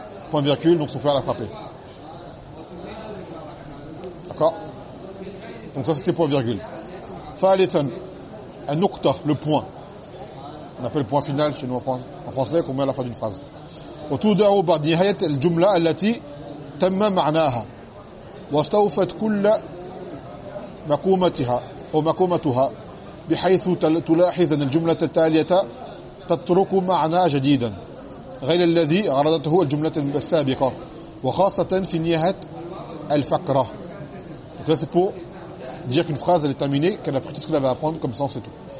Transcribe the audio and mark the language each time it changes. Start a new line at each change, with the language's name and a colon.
French: Point virgule, donc son père l'a frappé. D'accord? Donc ça c'était point virgule. Thalithan, un nukta, le point. On appelle point final chez nous en français qu'on met à la fin d'une phrase.
Arabic: وتودعوا بعد نهاية الجملة التي تم معناها واستوفت كل مقومتها ومقومتها بحيث تلاحظ أن الجملة التالية تترك معنى جديدا غير الذي عرضته الجملة السابقة وخاصة في نهاية الفقرة.
French: Donc là, c'est pour dire qu'une phrase elle est terminée qu'elle a pris tout ce qu'elle avait à apprendre comme sens et tout.